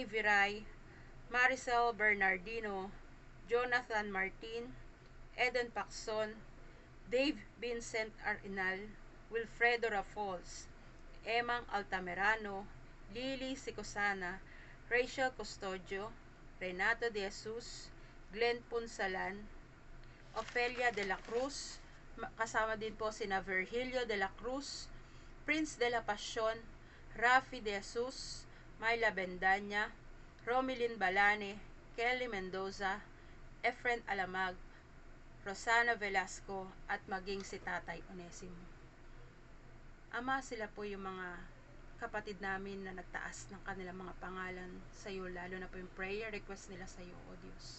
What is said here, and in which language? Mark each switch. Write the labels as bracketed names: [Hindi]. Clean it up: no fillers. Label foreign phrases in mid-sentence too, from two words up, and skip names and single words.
[Filipino] Viray, Maricel Bernardino, Jonathan Martin, Eden Pacson, Dave Vincent Arenal, Wilfredo Rafols, Emang Altamirano, Lily Sicosana, Rachel Custodio, Renato de Jesus, Glenn Punsalan, Ofelia de la Cruz, kasama din po sina Virgilio de la Cruz, Prince de la Pasión, Rafi de Jesus, Myla Bendaña, Romilyn Balane, Kelly Mendoza, Efren Alamag, Rosana Velasco, at maging si Tatay Onesimo. Ama, sila po yung mga kapatid namin na nagtaas ng kanilang mga pangalan sa iyo, lalo na po yung prayer request nila sa iyo, O Diyos.